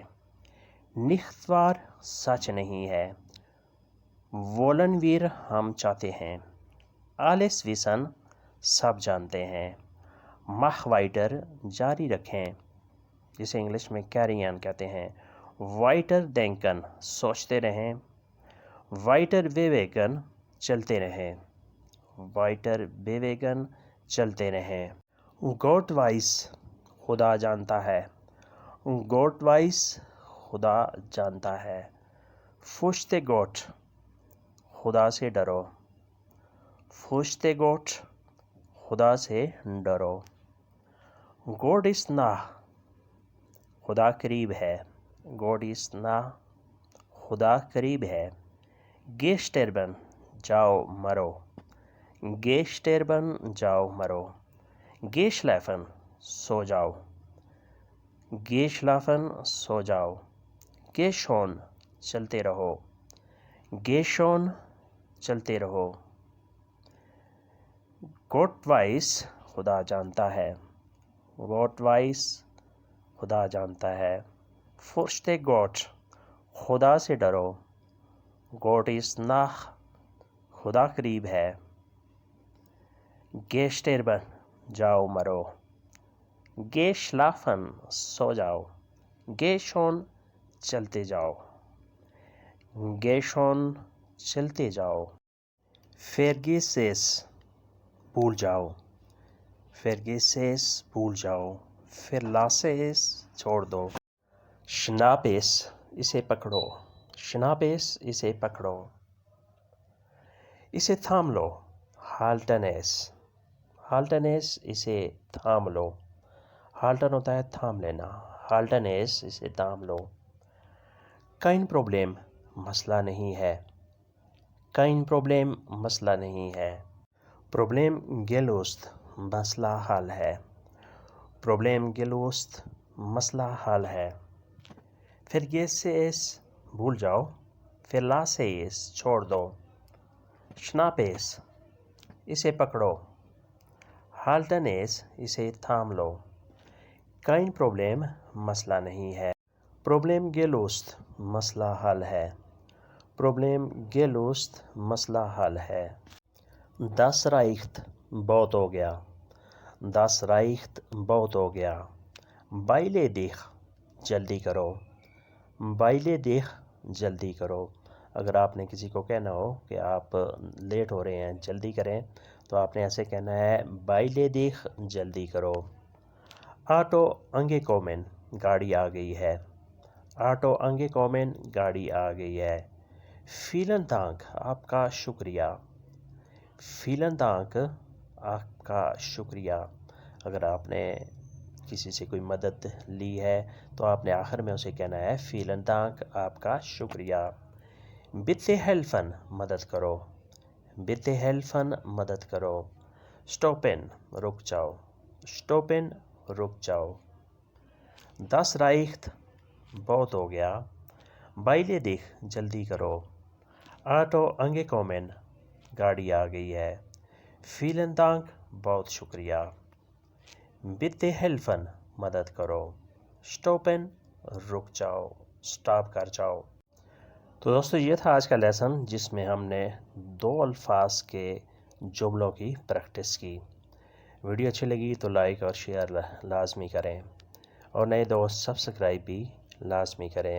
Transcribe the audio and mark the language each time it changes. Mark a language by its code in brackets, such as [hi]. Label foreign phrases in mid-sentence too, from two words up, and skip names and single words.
[de] nicht wahr، [ur] سچ نہیں ہے، [de] wollen wir، [ur] ہم چاہتے ہیں۔ [de] alles wissen، [ur] سب جانتے ہیں۔ [de] mach weiter، [ur] جاری رکھیں، جسے انگلش میں [en] carry on [ur] کہتے ہیں۔ [de] weiter denken، [ur] سوچتے رہیں، [de] weiter bewegen، [ur] چلتے رہیں، [de] weiter bewegen، [ur] چلتے رہیں۔ [de] Gott weiß، [ur] خدا جانتا ہے، [de] Gott weiß، [ur] خدا جانتا ہے۔ [de] fürchte Gott، [ur] خدا سے ڈرو، [de] fürchte Gott، [ur] خدا سے ڈرو۔ [de] Gott ist nah، [ur] خدا قریب ہے، [de] Gott ist nah، [ur] خدا قریب ہے۔ [de] geh sterben، [ur] جاؤ مرو، [de] Geh sterben, [ur] جاؤ مرو. [de] Geh schlafen, [ur] سو جاؤ. [de] Geh schlafen, [ur] سو جاؤ. [de] Geh schon, [ur] چلتے رہو. [de] Geh schon, [ur] چلتے رہو. [de] Gott weiß, [ur] خدا جانتا ہے. [de] Gott weiß, [ur] خدا جانتا ہے. [de] Fürchte Gott, [ur] خدا سے ڈرو. [de] Gott ist nah, [ur] خدا قریب ہے. [de] Geh sterben, [ur] جاؤ مرو. [de] Geh schlafen, [ur] سو جاؤ. [de] Geh schon, [ur] چلتے جاؤ. [de] Geh schon, [ur] چلتے جاؤ. [de] Vergiss es, [ur] بھول جاؤ. [de] Vergiss es, [ur] بھول جاؤ. [de] Verlasse es, [ur] چھوڑ دو. [de] Schnapp es, [ur] اسے پکڑو. [de] Schnapp es, [ur] اسے پکڑو. اسے تھام لو. [de] Halten es. Halten es, [ur] اسے تھام لو. Halten ہوتا ہے تھام لینا. [de] Halten es, [ur] اسے تھام لو. [de] Kein Problem, [ur] مسئلہ نہیں ہے. [de] Kein Problem, [ur] مسئلہ نہیں ہے. [de] Problem gelöst, [ur] مسئلہ حل ہے. [de] Problem gelöst, [ur] مسئلہ حل ہے. [de] Vergesse es, [ur] بھول جاؤ. [de] Verlasse es, [ur] چھوڑ دو. [de] Schnapp es, [ur] اسے پکڑو. [de] Halten es, [ur] اسے تھام لو. [de] Kein Problem, [ur] مسئلہ نہیں ہے. [de] Problem gelöst, [ur] مسئلہ حل ہے. [de] Problem gelöst, [ur] مسئلہ حل ہے. [de] Das reicht, [ur] بہت ہو گیا. [de] Das reicht, [ur] بہت ہو گیا. [de] Beeile dich, [ur] جلدی کرو. [de] Beeile dich, [ur] جلدی کرو. اگر آپ نے کسی کو کہنا ہو کہ آپ لیٹ ہو رہے ہیں جلدی کریں تو آپ نے ایسے کہنا ہے [de] Beeile dich, [ur] جلدی کرو. [de] Auto angekommen, [ur] گاڑی آ گئی ہے. [de] Auto angekommen, [ur] گاڑی آ گئی ہے. [de] Vielen Dank, [ur] آپ کا شکریہ. [de] Vielen Dank, [ur] آپ کا شکریہ. اگر آپ نے کسی سے کوئی مدد لی ہے تو آپ نے آخر میں اسے کہنا ہے [de] Vielen Dank, [ur] آپ کا شکریہ. [de] Bitte helfen, [ur] مدد کرو. [de] Bitte helfen, [ur] مدد کرو. Stoppen, رک جاؤ. Stoppen, رک جاؤ. [de] Das reicht, [ur] بہت ہو گیا. [de] Beeile dich, [ur] جلدی کرو. [de] Auto angekommen, [ur] گاڑی آ گئی ہے. [de] Vielen Dank, [ur] بہت شکریہ. [de] Bitte helfen, [ur] مدد کرو. Stoppen, رک جاؤ. سٹاپ کر جاؤ. تو دوستو یہ تھا آج کا لیسن جس میں ہم نے 2 الفاظ کے جملوں کی پریکٹس کی. ویڈیو اچھی لگی تو لائک اور شیئر لازمی کریں اور نئے دوست سبسکرائب بھی لازمی کریں.